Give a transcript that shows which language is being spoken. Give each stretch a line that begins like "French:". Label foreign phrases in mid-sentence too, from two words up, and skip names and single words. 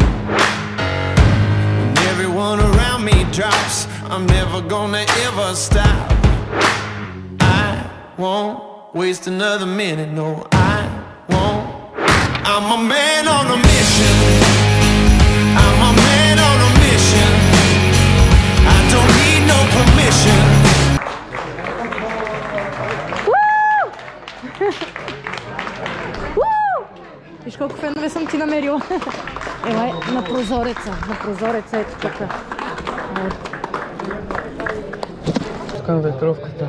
English: When everyone around me drops, I'm never gonna ever stop. I won't waste another minute, no I won't. I'm a man on a mission. I'm a man on a mission. I don't need no permission.
Bulgarian: Виж колко фенове съм ти намерила. Елай, на прозореца ето тук. Към ветровката.